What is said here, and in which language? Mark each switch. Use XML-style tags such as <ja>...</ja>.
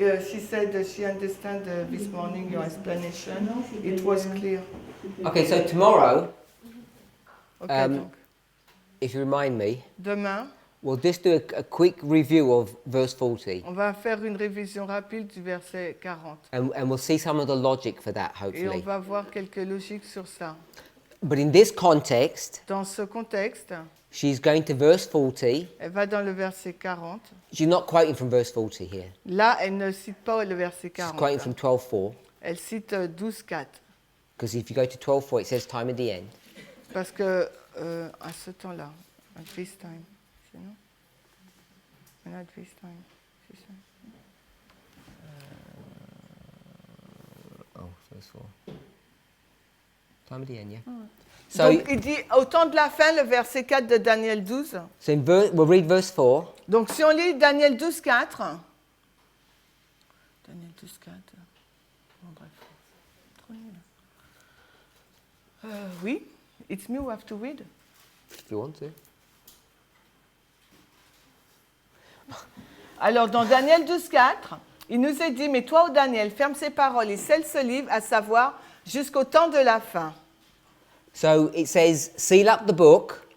<en>She said that she understand this morning your explanation. It was clear. Okay, so tomorrow,</en> <fr>Okay, donc,</fr> <en>if you remind me,</en> <fr>demain,</fr> <en>we'll just do a quick review of verse 40.</en> <fr>on va faire une révision rapide du verset 40.</fr> <en>And we'll see some of the logic for that,</en> <fr>Et on</fr> <en>hopefully.</en> <fr>va voir quelques logiques sur ça.</fr> <en>But in this context,</en> <fr>Dans ce contexte,</fr> <en>she's going to verse 40.</en> <fr>elle va dans le verset 40.</fr> <en>She's not quoting from verse 40 here.</en> <fr>Là, elle ne cite pas le verset</fr> <en>She's quoting</en> <fr>40.</fr> <en>from 12:4.</en> <fr>Elle cite 12.4.</fr> <en>Because if you go to 12:4, it says time at the end.</en> <fr>Parce que à ce temps-là,</fr> <en>at this time,</en> <fr>c'est non?</fr> <en>And at this time,</en> <fr>c'est ça?</fr> <en>Oh, verse 4. Time at the end, yeah. So,</en> <fr>Donc, il dit au temps de la fin, le verset 4 de Daniel 12.</fr> <en>so we'll read verse 4.</en> <fr>Donc, si on lit Daniel 12, 4. Daniel 12, 4. Bon, bref. Trop nul.</fr> <en>Oui, it's me who have to read. If you want to.</en> <fr>Alors, dans Daniel 12, 4, il nous est dit, mais toi, ô Daniel, ferme ces paroles et scelle ce livre, à savoir, jusqu'au temps de la fin.</fr> <en>So it says, seal up the book</en>